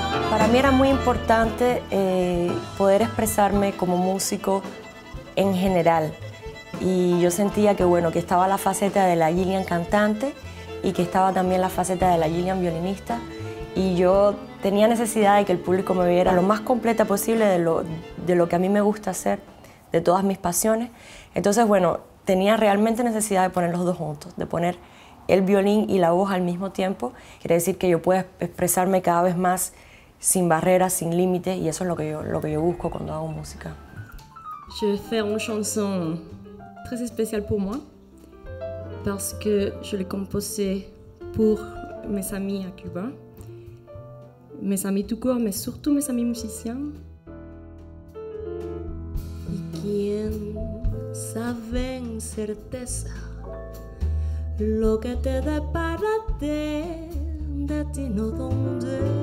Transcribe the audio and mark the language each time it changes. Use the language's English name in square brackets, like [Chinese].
[Spanish] Para mí era muy importante poder expresarme como músico en general, y yo sentía que, bueno, que estaba la faceta de la Gillian cantante y que estaba también la faceta de la Gillian violinista, y yo tenía necesidad de que el público me viera lo más completa posible de lo que a mí me gusta hacer, de todas mis pasiones. Entonces, bueno, tenía realmente necesidad de poner los dos juntos, de poner el violín y la voz al mismo tiempo. Quiere decir que yo puedo expresarme cada vez más sin barreras, sin límites, y eso es lo que yo busco cuando hago música. [French] Je vais faire une chanson très spéciale pour moi parce que je l'ai composée pour mes amis à Cuba, mes amis tout court, mais surtout mes amis musiciens. [Spanish] Y quién sabe en certeza lo que te depara de destino donde